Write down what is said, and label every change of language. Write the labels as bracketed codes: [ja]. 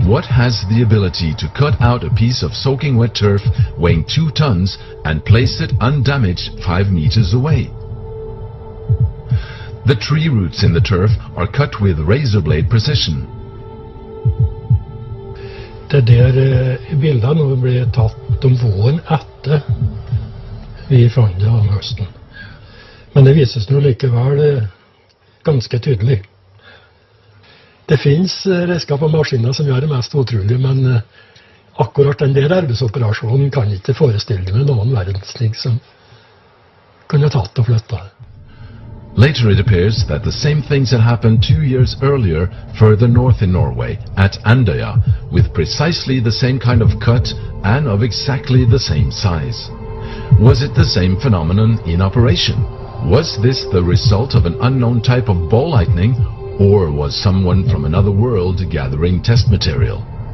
[en] What has the ability to cut out a piece of soaking wet turf weighing 2 tons and place it undamaged 5 meters away? The tree roots in the turf are cut with razor blade precision. [no] Det der bildet nå ble tatt om våren etter vi fant det om høsten. Men det vises nå likevel ganske tydelig. Det finnes redskap og maskiner som gjør det mest utrolig, men akkurat den der arbeidsoperasjonen kan ikke forestille meg noen verdensting som kunne tatt og flyttet. [en] Later it appears that the same things had happened 2 years earlier further north in Norway, at Andøya, with precisely the same kind of cut and of exactly the same size. Was it the same phenomenon in operation? Was this the result of an unknown type of ball lightning, or was someone from another world gathering test material?